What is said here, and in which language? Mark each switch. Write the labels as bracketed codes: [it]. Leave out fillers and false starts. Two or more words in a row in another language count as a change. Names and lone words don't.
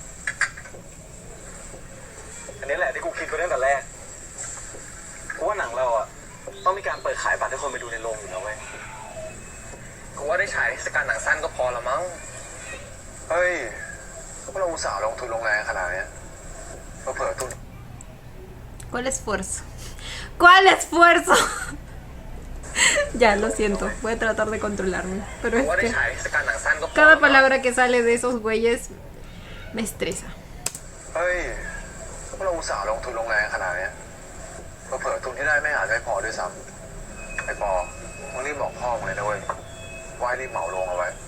[th] อันนี้แหละที่กูคิดไปตั้งแต่แรก กูว่าหนังเราอ่ะต้องมีการเปิดขายบัตรให้คนไปดูในโรงอยู่แล้วเว้ย กูว่าได้ฉายเทศกาลหนังสั้นก็พอละมั้ง เฮ้ยพวกเราอุตส่าห์ลงทุนลงแรงขนาดเนี้ยเผื่อทุน [es] ¿Cuál esfuerzo? ¿Cuál esfuerzo? Ya, lo siento. Voy a tratar de controlarme. Pero [th] กู [es] es [th] ว่าได้ [es] que [th] ฉายเทศกาลหนังสั้นก็พอ [es] cada palabra que sale de esos güeyes me estresa. [th] เฮ้ยพวกเราอุตส่าห์ลงทุนลงแรงขนาดเนี้ยเผื่อทุนที่ได้ไม่อาจจะไม่พอด้วยซ้ำไอ้ปอมึงรีบบอกพ่อมึงเลยนะเว้ยว่าให้รีบเหมาโรงเอาไว้